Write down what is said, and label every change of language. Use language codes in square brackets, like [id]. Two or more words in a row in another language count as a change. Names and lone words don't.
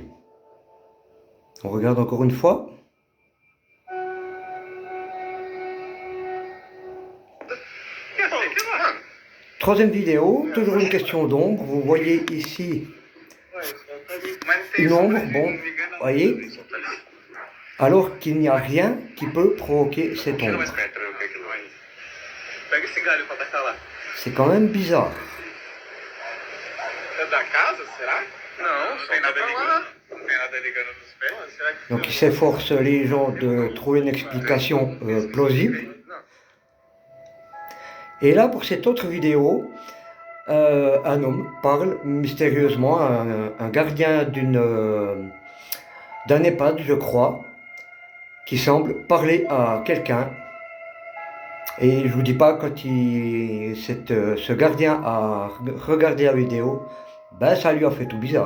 [fr] On regarde encore une fois. Troisième vidéo, toujours une question d'ombre. Vous voyez ici une ombre, bon, voyez, alors qu'il n'y a rien qui peut provoquer cette ombre. [pt] Pega esse galho pra tacar lá. [fr] C'est quand même bizarre. [pt] É da casa, será? Não, não tem nada ligando. Não tem nada ligando nos pés. Será que [fr] Donc il s'efforce les gens de trouver une explication plausible. [pt] não? [fr] Et là, pour cette autre vidéo, un homme parle mystérieusement à un gardien d'un EHPAD, je crois, qui semble parler à quelqu'un Et je vous dis pas, quand ce gardien a regardé la vidéo, ben ça lui a fait tout bizarre.